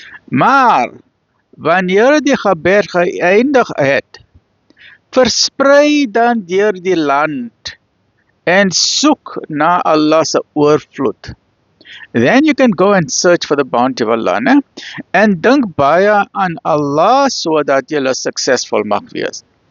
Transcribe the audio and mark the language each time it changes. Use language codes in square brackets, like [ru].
[af] Maar wanneer die gebed geëindig het, versprei dan deur die land en soek na Allah se oorvloed. [en] Then you can go and search for the bounty of Allah, [af] né? En dink baie aan Allah sodat jy succesvol mag wees.